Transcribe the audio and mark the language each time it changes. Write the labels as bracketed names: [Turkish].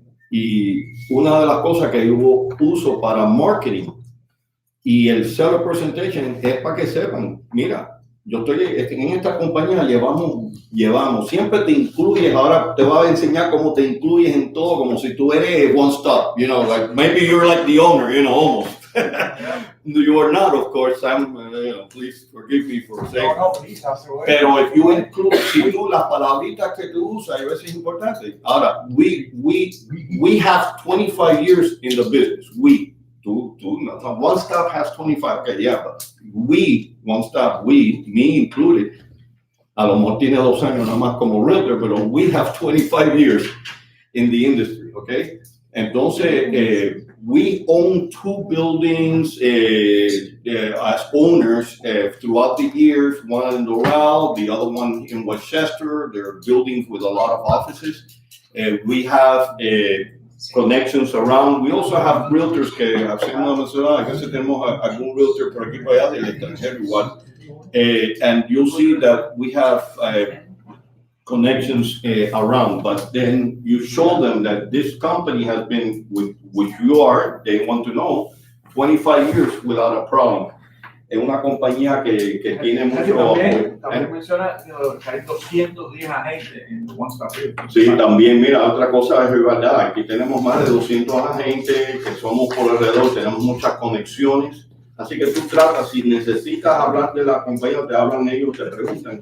[Spanish] Y una de las cosas que yo uso para marketing y el seller presentation es para que sepan, mira, yo estoy en esta compañía, llevamos, siempre te incluyes, ahora te voy a enseñar cómo te incluyes en todo, como si tú eres One Stop, [English] you know, like maybe you're like the owner, you know, almost. You are not, of course, Sam, please forgive me for saying. [Spanish] Pero [English] if you include, [Spanish] si tú las palabritas que tú usas, a veces es importante. [English] Ahora, we have 25 years in the business. One Stop has 25. Okay, yeah, but One Stop, me included, [Spanish] a lo mejor tiene 2 años nada más como realtor, pero [English] we have 25 years in the industry, okay? Entonces, we own 2 buildings as owners throughout the years, one in Doral, the other one in Westchester. They're buildings with a lot of offices. We have connections around. We also have realtors [Spanish] que hacemos mencionar, a veces tenemos algún realtor por aquí para allá del extranjero igual. [English] And you'll see that we have connections around, but then you show them that this company has been with which you are, they want to know, 25 years without a problem. [Spanish] Es una compañía que tiene mucho apoyo. También menciona que hay 210 agentes en One Stop Realty. Sí, también, mira, otra cosa es verdad, aquí tenemos más de 200 agentes que somos por alrededor, tenemos muchas conexiones. Así que tú tratas, si necesitas hablar de la compañía, te hablan ellos, te preguntan.